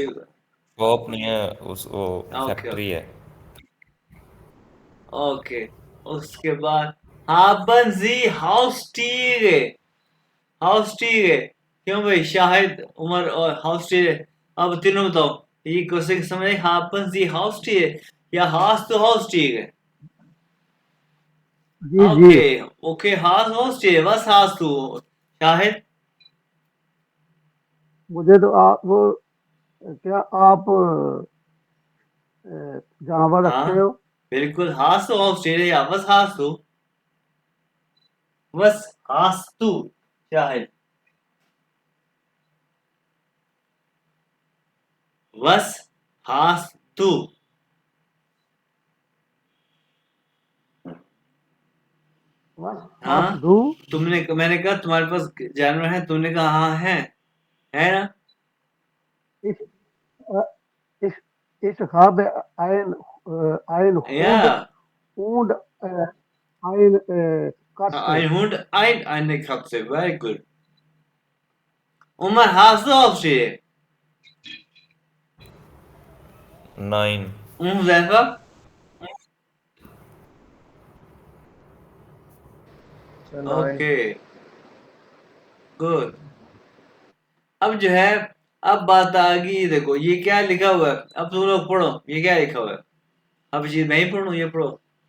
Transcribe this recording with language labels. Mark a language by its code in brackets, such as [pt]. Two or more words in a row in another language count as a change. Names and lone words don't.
[hi] शॉप नहीं है, उस वो ओके फैक्ट्री है। ओके। उसके बाद [de] haben Sie Haustiere? [hi] Haustiere, क्यों भाई, शाहिद, उमर और Haustiere, अब तीनों बताओ, ये क्वेश्चन समझ, [de] haben Sie Haustiere या hast du Haustiere? [hi] जी जी। ओके ओके, [de] hast Haustiere, was hast du, शाहिद? [hi] मुझे तो आप वो क्या आप जानवर रखते हाँ हो? बिल्कुल, [de] hast du Haustiere या was hast du, was hast du, शाहिद, was hast du? [hi] बस हाथ हाँ, धू। तुमने, मैंने कहा तुम्हारे पास जानवर है, तुमने कहा हाँ है ना? [de] इस अ, इस habe ein [hi] या [de] Hund und ein Katze. ein Hund, eine Katze, [en] very good. Umar, [de] hast du Haustiere? नाइन। Selber? [hi] सर 9। [en] okay, good. [hi] अब जो है, अब बात आ गई, देखो ये क्या लिखा हुआ है, अब तुम लोग पढ़ो, ये क्या लिखा हुआ है, अब ये मैं ही पढ़ूं, ये पढ़ो।